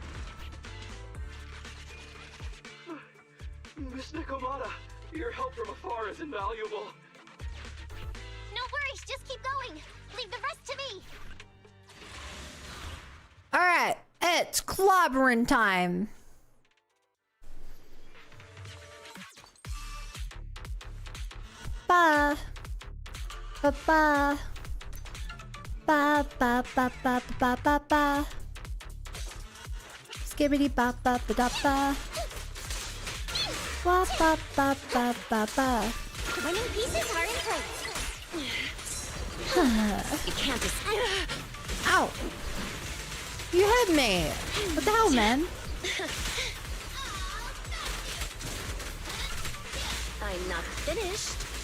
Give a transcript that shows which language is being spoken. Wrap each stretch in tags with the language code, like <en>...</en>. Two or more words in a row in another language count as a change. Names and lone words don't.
<en>Miss Nikomata, your help from afar is invaluable. No worries, just keep going. Leave the rest to me. Alright, it's clobbering time. Ba. Ba ba. Ba ba ba ba ba ba ba. Skibbity ba ba ba da ba. Ba ba ba ba ba ba. Winning pieces are in place. You can't just... Ow! You hurt me! What the hell, man? I'm not finished.</en>